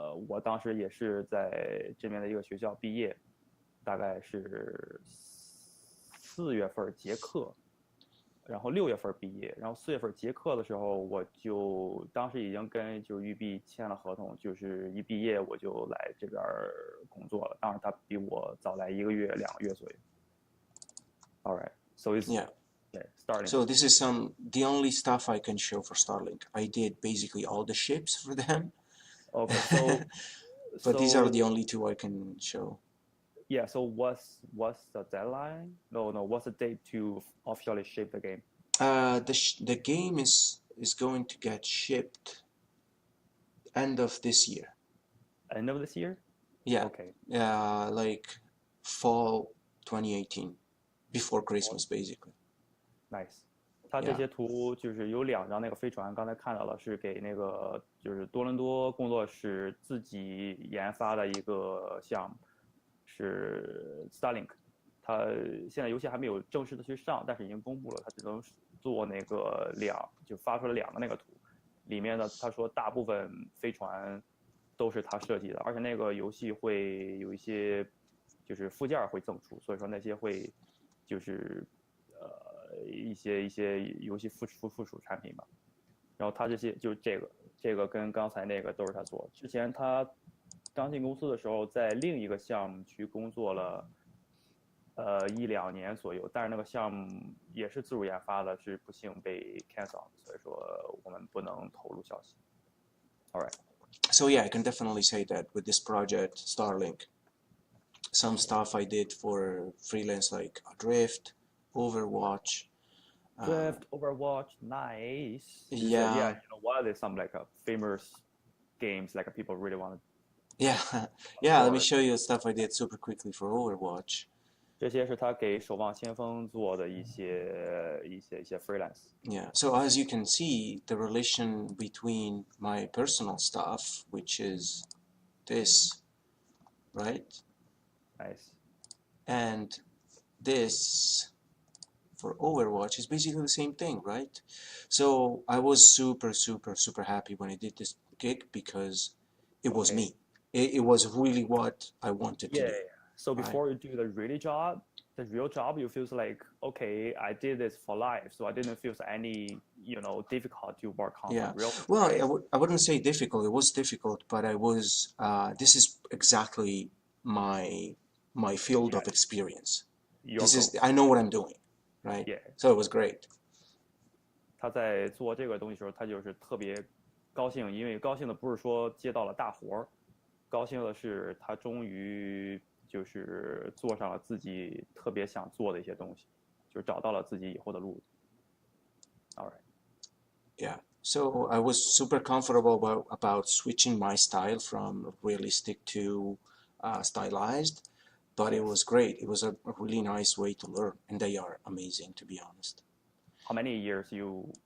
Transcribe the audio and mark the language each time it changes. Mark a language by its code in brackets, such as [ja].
[zh] 我当时也是在这边的一个学校毕业，大概是4月份结课，然后6月份毕业，然后4月份结课的时候，我就当时已经跟就是育碧签了合同，就是一毕业我就来这边工作了。当然他比我早来1个月2个月左右。 [en] All right, so it's Starlink. So this is the only stuff I can show for Starlink. I did basically all the ships for them. Okay, but these are the only two I can show. Yeah, so what's the deadline? No, what's the date to officially ship the game? The game is going to get shipped end of this year. End of this year? Yeah. Okay. Like fall 2018, before Christmas, basically. Nice. [zh] 它这些图就是有2张那个飞船，刚才看到了，是给那个就是多伦多工作室自己研发的一个项目。是 Starlink， 它现在游戏还没有正式的去上，但是已经公布了，它只能做那个就发出了2个那个图，里面呢他说大部分飞船都是他设计的，而且那个游戏会有一些就是附件会赠出，所以说那些会就是一些游戏附属产品吧。然后他这些就是这个跟刚才那个都是他做，之前他刚进公司的时候，在另一个项目去工作了1-2年左右，但是那个项目也是自主研发的，是不幸被 cancel， 所以说我们不能透露消息。 [en] All right. So yeah, I can definitely say that with this project, Starlink, some stuff I did for freelance like Drift, Overwatch. Drift, Overwatch, nice. Yeah. You know what? There's some like famous games like people really want to Yeah, yeah. Let me show you the stuff I did super quickly for Overwatch. [zh] 这些是他给守望先锋做的一些 freelance。 [en] Yeah. So as you can see, the relation between my personal stuff, which is this, right, Nice. and this for Overwatch is basically the same thing, right? So I was super, super, super happy when I did this gig because it was me. It was really what I wanted to Yeah. do, So right? before you do the real job, you feel like, okay, I did this for life, so I didn't feel any, difficult to work on Yeah. real. Well, Right? I wouldn't say difficult. It was difficult, but I was, this is exactly my field Yeah. of experience. Your This goal. is, I know what I'm doing, right? Yeah. So it was great. 他在做这个东西的时候，他就是特别高兴，因为高兴的不是说接到了大活儿，高兴的是他终于就是做上了自己特别想做的一些东西，就找到了自己以后的路。 All right. Yeah. So I was super comfortable about switching my style from realistic to stylized, but it was great. It was a really nice way to learn, and they are amazing, to be honest. How many years you?